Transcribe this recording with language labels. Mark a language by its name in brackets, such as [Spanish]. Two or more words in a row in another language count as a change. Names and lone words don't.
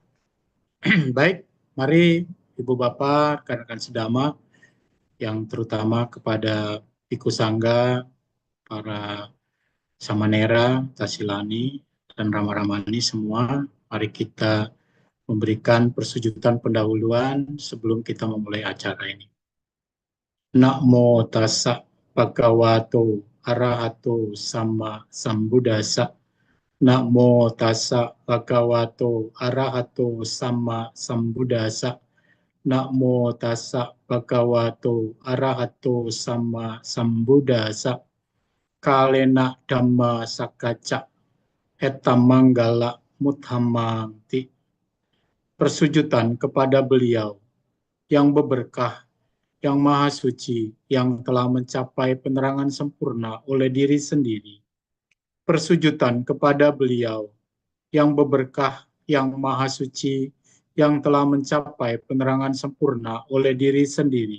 [Indonesian] Baik, mari Ibu Bapak, rekan-rekan sedama, yang terutama kepada Bhikkhu Sangga, para Samanera, Tasilani, dan Rama-Ramani semua, mari kita memberikan persujudan pendahuluan sebelum kita memulai acara ini. [Pali] Namo tassa bhagavato arahato sama sambuddhassa. Namo tassa bhagavato arahato sama sambuddhassa. Namo tassa bhagavato arahato sama sambuddhassa. Kalena dhamma sakacca etamanggala muthamanti. [Indonesian] Persujudan kepada beliau yang berberkah, yang maha suci, yang telah mencapai penerangan sempurna oleh diri sendiri. Persujudan kepada beliau yang berberkah, yang maha suci, yang telah mencapai penerangan sempurna oleh diri sendiri.